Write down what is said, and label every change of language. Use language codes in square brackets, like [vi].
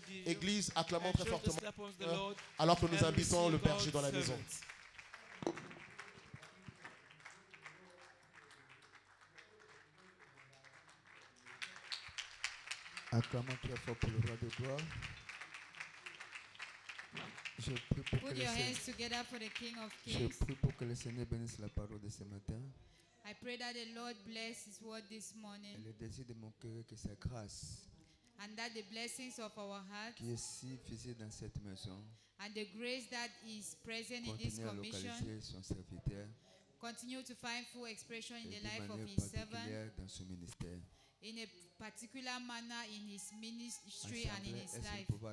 [fr] Église, acclamons très fortement alors que nous invitons le berger dans la maison. Acclamons très fort pour le roi de gloire. Je prie pour [en] Put your hands together for the King of Kings. [fr] que le Seigneur bénisse la parole de ce matin. [en] I pray that the Lord bless His word this morning. [fr] Et le désir de mon cœur que sa grâce, [en] and that the blessings of our heart, [fr] qui est si visible dans cette maison, [en] and the grace that is present in this commission, [fr] son serviteur, [en] continue to find full expression in the life of His servant, [fr] dans son ministère. [en] in a particular manner in His ministry and in His life.